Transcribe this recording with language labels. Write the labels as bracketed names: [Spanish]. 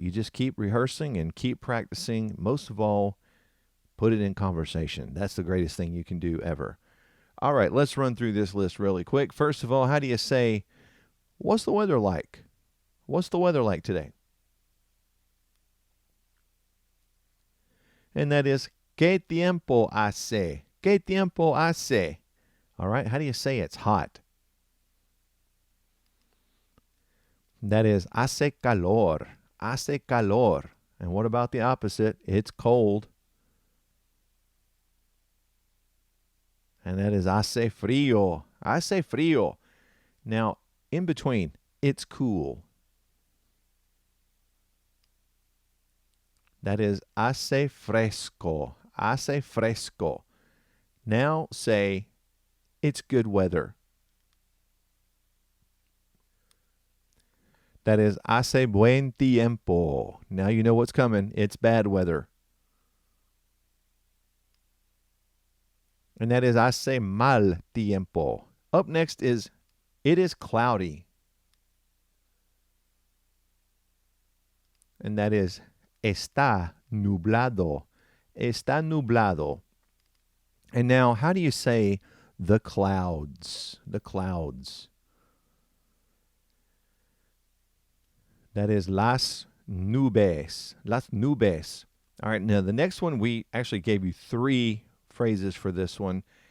[English] You just keep rehearsing and keep practicing. Most of all, put it in conversation. That's the greatest thing you can do ever. All right, let's run through this list really quick. First of all, how do you say, what's the weather like? What's the weather like today? And that is, [Spanish] ¿Qué tiempo hace? ¿Qué tiempo hace? [English] All right, how do you say it's hot? That is, [Spanish] hace calor. Hace calor. [English] And what about the opposite? It's cold. And that is [Spanish] hace frío. Hace frío. [English] Now, in between, it's cool. That is [Spanish] hace fresco. Hace fresco. [English] Now say, it's good weather. That is [Spanish] hace buen tiempo. [English] Now you know what's coming. It's bad weather. And that is [Spanish] hace mal tiempo. [English] Up next is, it is cloudy. And that is, [Spanish] está nublado. Está nublado. [English] And now, how do you say the clouds? The clouds. That is [Spanish] las nubes. Las nubes. [English] All right, now the next one, we actually gave you three phrases for this one.